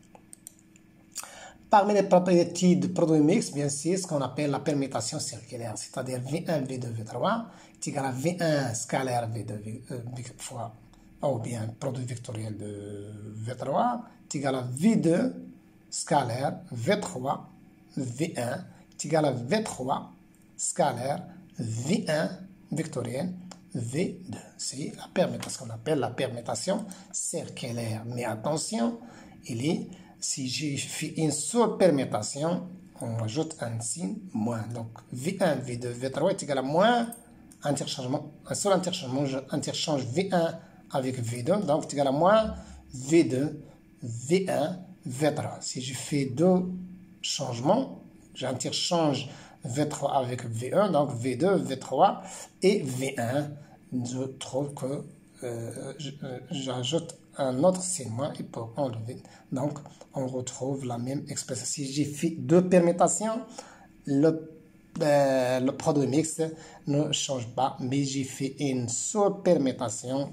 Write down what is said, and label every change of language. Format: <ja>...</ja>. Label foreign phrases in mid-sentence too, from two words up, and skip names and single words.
<fr>Parmi les propriétés du produit mixte, bien sûr, ce qu'on appelle la permutation circulaire, c'est-à-dire V1, V2, V3 est égal à V1 scalaire V2 fois, ou bien produit vectoriel de V3 est égal à V2 scalaire V3 V1 est égal à V3 scalaire V1 vectoriel V2. C'est la permutation, qu'on appelle la permutation circulaire. Mais attention, si j'ai fait une seule permutation, on ajoute un signe moins. Donc, V1, V2, V3 est égal à moins un seul interchangement. Je interchange V1 avec V2, donc c'est égal à moins V2, V1, V3. Si je fais deux changements, j'interchange V3 avec V1, donc V2, V3 et V1. Je trouve que j'ajoute un autre signe moins et pour enlever. Donc, on retrouve la même expression. Si j'ai fait deux permutations, le produit mixte ne change pas, mais j'ai fait une seule permutation.</fr>